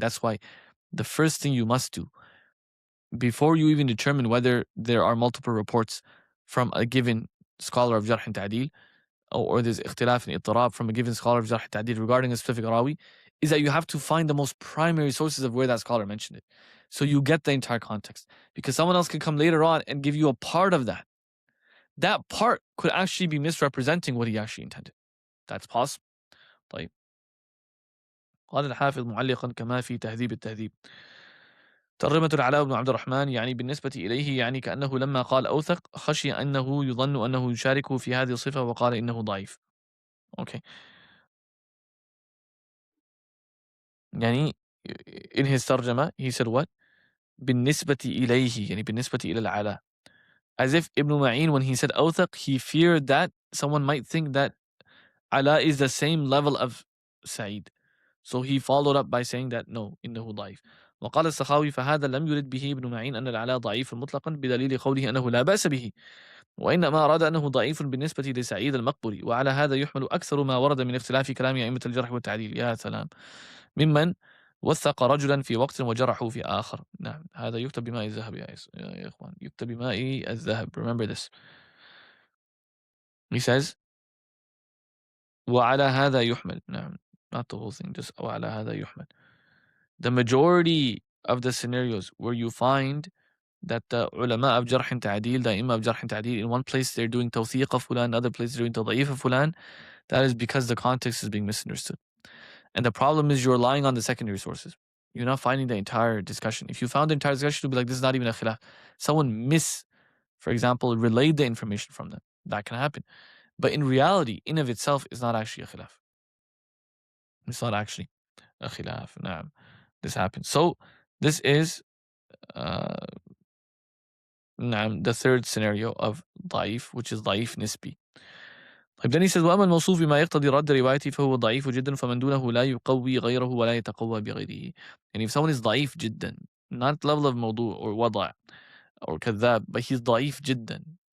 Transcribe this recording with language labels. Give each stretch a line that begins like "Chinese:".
English: That's why the first thing you must do before you even determine whether there are multiple reports from a given scholar of Jarḥ and Taʿdīl, or there's اختلاف and اضطراب from a given scholar of Jarḥ and Taʿdīl regarding a specific rawi, is that you have to find the most primary sources of where that scholar mentioned it. So you get the entire context. Because someone else can come later on and give you a part of that. That part could actually be misrepresenting what he actually intended. That's possible.
Arabic: طيب. قال الحافظ معلقا كما في تهذيب التهذيب: ترجمة العلاء بن عبد الرحمن يعني بالنسبة إليه، يعني كأنه لما قال أوثق خشي أنه يظن أنه يشاركه في هذه الصفة وقال إنه ضعيف.
English: Okay.
Arabic: يعني
English: in his ترجمة he said what?
Arabic: بالنسبة إليه، يعني بالنسبة إلى العلاء.
English: As if Ibn Ma'in, when he said أوثق, he feared that someone might think that Ala is the same level of Sa'id. So he followed up by saying that no,
Arabic: إنه ضعيف. وقال السخاوي: فهذا لم يرد به ابن معين أن العلاء ضعيف مطلقا بدليل قوله أنه لا بأس به، وإنما أراد أنه ضعيف بالنسبة لسعيد المقبري، وعلى هذا يحمل أكثر ما ورد من اختلاف كلام أئمة الجرح والتعديل. يا سلام. ممن وثق رجلا في وقت وجرحه في آخر. نعم، هذا يكتب بماء الذهب يا إخوان، يكتب بماء الذهب.
English: Remember this.
Arabic: He says وعلى هذا يحمل. نعم,
English: not the whole thing, just
Arabic: وعلى هذا يحمل.
English: The majority of the scenarios where you find that the ulama of jarh and ta'dil, the imam of jarh and ta'dil, in one place they're doing tawthiq of fulan, another place they're doing tad'īf of fulan, that is because the context is being misunderstood. And the problem is you're relying on the secondary sources. You're not finding the entire discussion. If you found the entire discussion, you'll be like, this is not even a khilaf. Someone for example, relayed the information from them. That can happen. But in reality, in of itself, is not actually a khilaf. It's not actually a khilaf. Naam. This happens. So this is the third scenario of ضعيف, which is ضعيف نسبي.
Arabic: طيب,
English: then he says:
Arabic: وأما الموصوف بما يقتضي رد روايته فهو ضعيف جدا فمن دونه لا يقوي غيره ولا يتقوى بغيره.
English: And if someone is ضعيف جدا, not level of موضوع or وضع or كذاب, but he's ضعيف جدا.